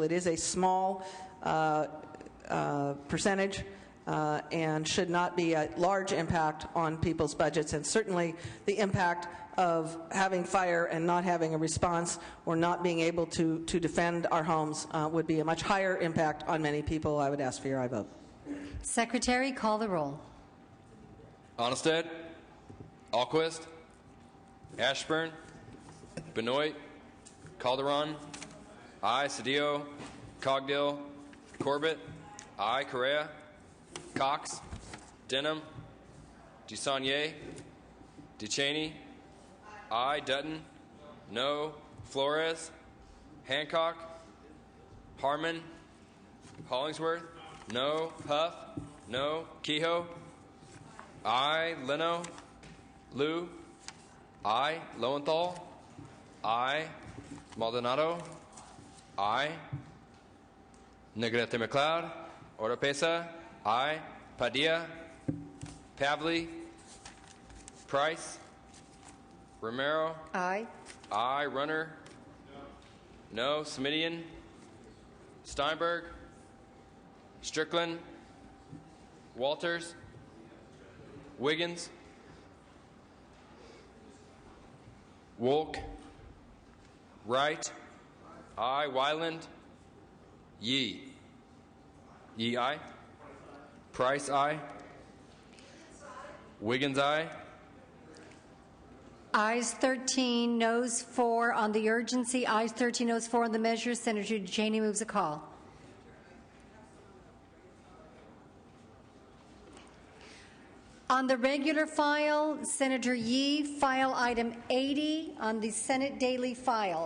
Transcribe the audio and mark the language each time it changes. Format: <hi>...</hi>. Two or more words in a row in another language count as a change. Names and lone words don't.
<en>It is a small percentage and should not be a large impact on people's budgets, and certainly the impact of having fire and not having a response or not being able to defend our homes would be a much higher impact on many people. I would ask for your aye vote. Secretary, call the roll. Onnested, Alquist, Ashburn, Benoit, Calderon, I. Cedillo, Cogdill, Corbett, I. Correa, Cox, Denham, Dusanier, DeCheney, I. Dutton, no. Flores, Hancock, Harmon, Hollingsworth, no. Huff, no. Kehoe, I. Leno, Liu, I. Lowenthal, I. Maldonado, I. Negrete McLeod, Oropesa, I. Padilla, Pavley, Price, Romero, Aye. I. Runner, no. Smidian, Steinberg, Strickland, Walters, Wiggins, Wolk, Wright, I. Wyland, Yee. Yee, aye. Price, aye. Wiggins, aye. Ayes 13, noes 4 on the urgency. Ayes 13, noes 4 on the measure. Senator Duchesny moves a call. On the regular file, Senator Yee, file item 80 on the Senate daily file.</en>